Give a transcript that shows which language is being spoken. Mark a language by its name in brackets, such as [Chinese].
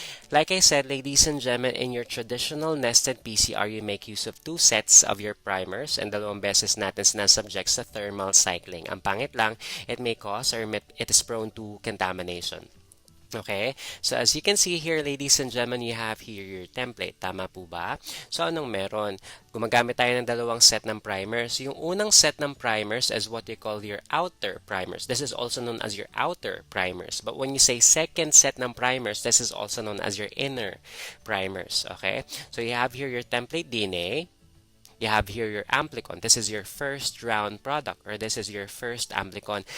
[English] Like I said, ladies and gentlemen, in your traditional nested PCR, you make use of 2 sets of your primers and [Filipino] dalawang beses natin sinasubject sa thermal cycling. Ang pangit lang, [English] it may cause or it is prone to contamination. Okay, so as you can see here, ladies and gentlemen, you have here your template. [Filipino] Tama po ba? So anong meron? Gumagamit tayo ng dalawang set ng primers. Yung unang set ng [English] primers is what you call your outer primers. This is also known as your outer primers. But when you say second set ng primers, this is also known as your inner primers. Okay, so you have here your template DNA. You have here your amplicon. This is your first round product, or this is your first amplicon.